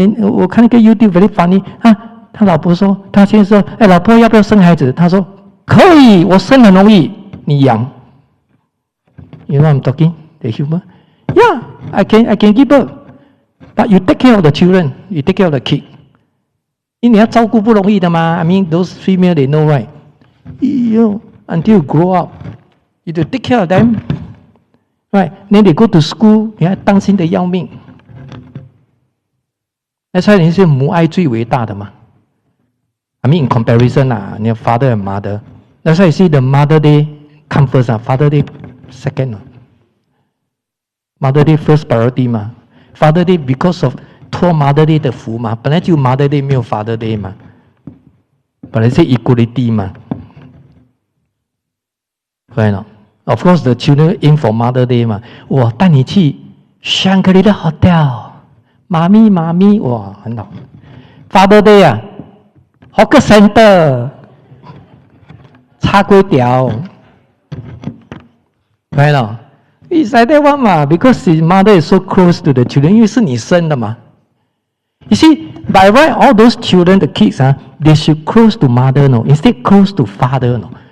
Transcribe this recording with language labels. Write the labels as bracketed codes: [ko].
[zh] 我看那个 YouTube [en] very funny [zh] 啊。他老婆说，他先说，老婆要不要生孩子？他说可以，我生很容易，你养。 [en] You know what I'm talking? The humor? Yeah, I can give birth, but you take care of the children, you take care of the kid. [zh] 因为你要照顾不容易的嘛。 [en] I mean, those female they know right. You until you grow up, you have to take care of them, right? Then they go to school, [zh] 你还担心的要命。那所以你是母爱最伟大的嘛。 [en] I mean, in comparison, your father and mother. That's why you see the Mother Day come first, Father Day second. Mother Day first priority 嘛。Father Day because of 托 Mother Day 的福嘛， [zh] 本来就 Mother Day 没有 Father Day 嘛，本来是 equality 嘛。 [en] Right now, of course, the children aim for Mother Day 嘛。 [zh] 我带你去香格里拉 hotel， 妈咪，哇，很好。 [en] Father Day 啊。 Hawker Center， 叉龟条 ，right now, it's like that one 嘛 ，because his mother is so close to the children， [zh] 因为是你生的嘛。 [en] You see, by right, all those children, the kids, they should close to mother, no, instead close to father, no.